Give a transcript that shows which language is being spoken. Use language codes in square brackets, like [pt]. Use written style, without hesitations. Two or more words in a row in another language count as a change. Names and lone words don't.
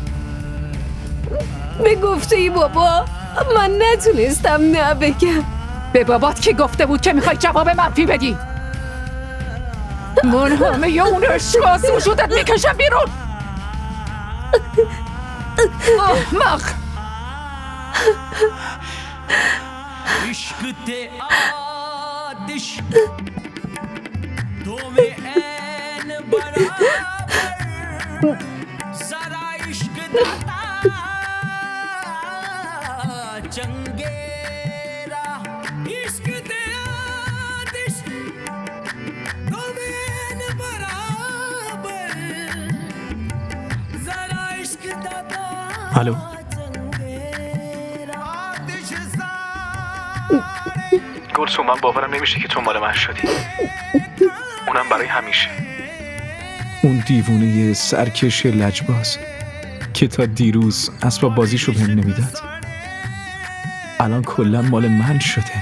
[fa] به گفته ای بابا من نتونستم نه بگم. به بابات کی گفته بود که میخوای جواب منفی بدی؟ من همه اون عشق از وجودت میکشم بیرون. احمق. [pa] ਇਸ਼ਕ ਤੇ ਆਤਿਸ਼ ਦੋ ਮੇਂ ਐਨ ਬਰਾਬਰ ਸਾਰਾ ਇਸ਼ਕ ਦਾਤਾ ਚੰਗੇਰਾ ਇਸ਼ਕ ਤੇ ਆਤਿਸ਼ ਦੋ ਮੇਂ ਐਨ ਬਰਾਬਰ ਸਾਰਾ ਇਸ਼ਕ ਦਾਤਾ [fa] الو گلسوم، من باورم نمیشه که تو مال من شدی، اونم برای همیشه. اون دیوونه سرکش لجباز که تا دیروز اسباب بازیشو بهم نمیداد الان کلا مال من شده.